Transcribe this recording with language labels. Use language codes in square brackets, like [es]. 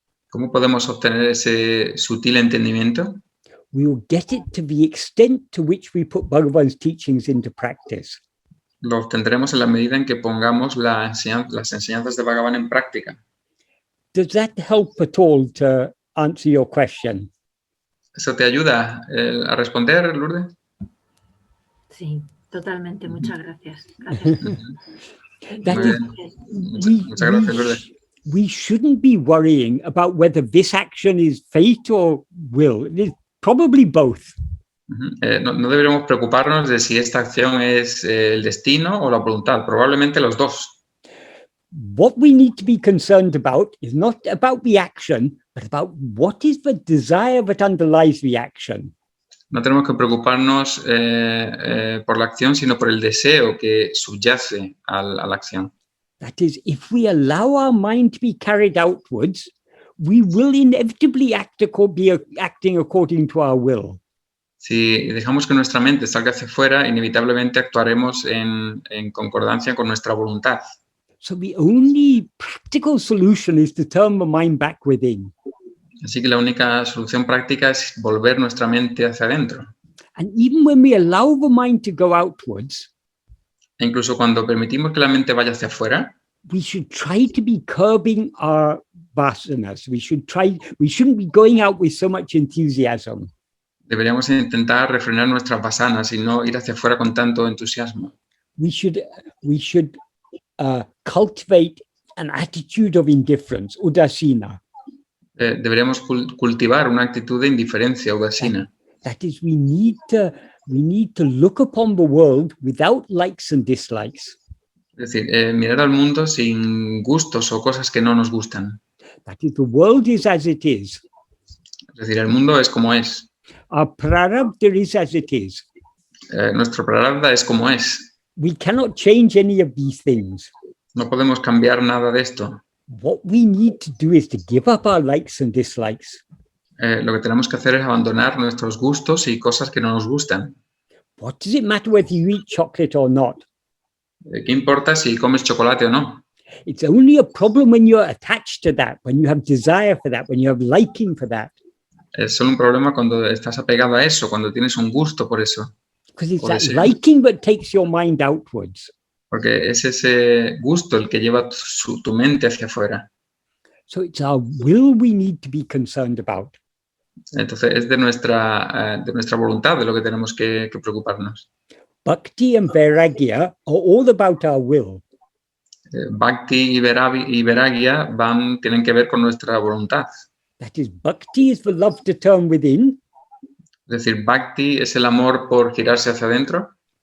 [es] ¿Cómo podemos obtener ese sutil entendimiento? [en] We will get it to the extent to which we put Bhagavan's teachings into practice. [es] Lo obtendremos en la medida en que pongamos las enseñanzas de Bhagavan en práctica. [en] Does that help at all to answer your question? [es] ¿Eso te ayuda a responder, Lourdes? Sí, totalmente. Muchas gracias. Gracias. [en] That [es] Muy [en] is, [es] bien. Muchas gracias, Lourdes. [en] we shouldn't be worrying about whether this action is fate or will. It is probably both. [es] No deberíamos preocuparnos de si esta acción es el destino o la voluntad, probablemente los dos. [en] What we need to be concerned about is not about the action, but about what is the desire that underlies the action. [es] No tenemos que preocuparnos por la acción, sino por el deseo que subyace a la acción. [en] That is, if we allow our mind to be carried outwards, we will inevitably be acting according to our will. [es] Si dejamos que nuestra mente salga hacia afuera, inevitablemente actuaremos en concordancia con nuestra voluntad. [en] So the only practical solution is to turn the mind back within. [es] Así que la única solución práctica es volver nuestra mente hacia adentro. [en] And even when we allow the mind to go outwards, [es] E incluso cuando permitimos que la mente vaya hacia afuera, [en] we should try to be curbing our vasanas. We shouldn't be going out with so much enthusiasm. [es] deberíamos intentar refrenar nuestras vasanas y no ir hacia afuera con tanto entusiasmo. [en] We should cultivate an attitude of indifference, udasina. [es] Deberíamos cultivar una actitud de indiferencia, udasina. [en] That is, we need to look upon the world without likes and dislikes. [es] Es decir, mirar al mundo sin gustos o cosas que no nos gustan. [en] That is, the world is as it is. [es] Es decir, el mundo es como es. [en] Our prarabdha is as it is. [es] Nuestro prarabdha es como es. [en] We cannot change any of these things. [es] No podemos cambiar nada de esto. [en] What we need to do is to give up our likes and dislikes. [es] Lo que tenemos que hacer es abandonar nuestros gustos y cosas que no nos gustan. [en] What does it matter whether you eat chocolate or not? [es] ¿Qué importa si comes chocolate o no? [en] It's only a problem when you're attached to that, when you have desire for that, when you have liking for that. [es] Es solo un problema cuando estás apegado a eso, cuando tienes un gusto por eso. [en] Because it's [es] Por [en] that [es] ese- [en] liking that takes your mind outwards. [es] Porque es ese gusto el que lleva tu mente hacia afuera. [en] So it's our will we need to be concerned about. [es] Entonces es de nuestra voluntad de lo que tenemos que preocuparnos. [en] Bhakti and vairāgya are all about our will. [es] Bhakti y vairāgya tienen que ver con nuestra voluntad. [en] That is, bhakti is the love to turn within, [es] Es decir, bhakti es el amor por girarse hacia adentro